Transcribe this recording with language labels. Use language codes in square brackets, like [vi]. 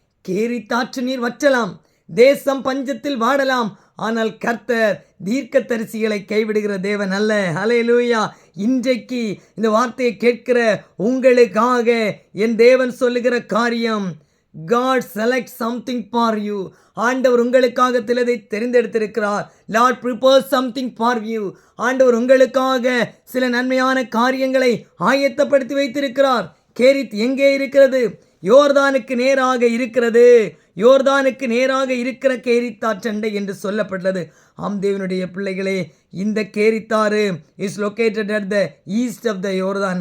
[ta] கேரித்தாற்று நீர் வற்றலாம், தேசம் பஞ்சத்தில் வாடலாம், ஆனால் கர்த்தர் தீர்க்கதரிசிகளை கைவிடுகிற தேவன் அல்ல. ஹல்லேலூயா. இன்றைக்கு இந்த வார்த்தையை கேட்கிற உங்களுக்காக என் தேவன் சொல்லுகிற காரியம், [en] God select something for you. [ta] ஆண்டவர் உங்களுக்காக சிலதை தெரிந்தெடுத்திருக்கிறார். [en] Lord prepare something for you. [ta] ஆண்டவர் உங்களுக்காக சில நன்மையான காரியங்களை ஆயத்தப்படுத்தி வைத்திருக்கிறார். கேரித் எங்கே இருக்கிறது? யோர்தானுக்கு நேராக இருக்கிறது. யோர்தானுக்கு நேராக இருக்கிற கேரித்தாற்றண்டை என்று சொல்லப்பட்டது. ஆம் தேவனுடைய பிள்ளைகளே, இந்த கேரித்தாறு [en] Is located at the east of the யோர்தான்.